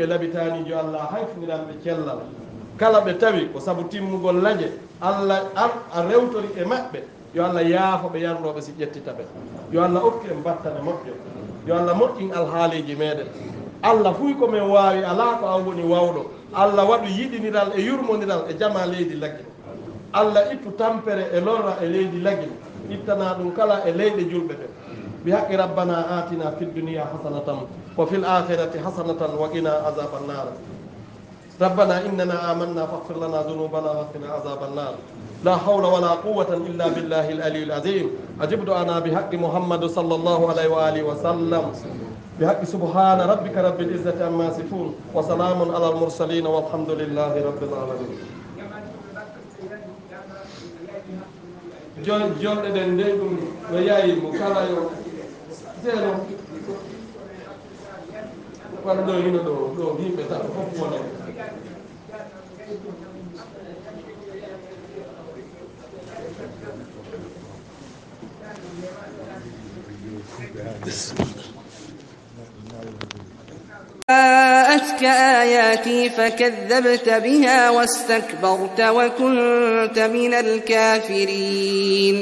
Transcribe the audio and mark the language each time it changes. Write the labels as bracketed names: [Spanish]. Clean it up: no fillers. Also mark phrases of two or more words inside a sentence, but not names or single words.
[Fula] labitanijo Allah hayfiniranɓe cellal kala ɓe tawi ko sabu timmugol laje Allah a rewtori e maɓɓe yo Allah yaafo ɓe yanroɓe si ƴettita ɓe yo Allah okki en battane moƴƴo yo Allah moƴƴin alhaaliji meɗen Allah fuy komin waawi alaa ko an woni wawɗo Allah waɗu yiɗiniral e yurmodiral e jama leydi laggil Allah ittu tampere e lorra e leydi laggil ittana ɗum kala e leyɗe julɓe ɓe [Arabic] بحق ربنا آتنا في الدنيا حسنة وفي الآخرة حسنة وقنا عذاب النار ربنا إننا آمنا فاغفر لنا ذنوبنا وقنا عذاب النار لا حول ولا قوة إلا بالله العلي العظيم أجب دعانا بحق محمد صلى الله عليه وآله وسلم بحق سبحان ربك رب العزة عما يصفون وسلام على المرسلين والحمد لله رب العالمين [Fula] jonɗe ɗen nde ɗum no yayimo kala yo seeno waɗa ɗo hino ɗo yimɓe tan fof wone [Arabic] جاءتك آياتي فكذبت بها واستكبرت وكنت من الكافرين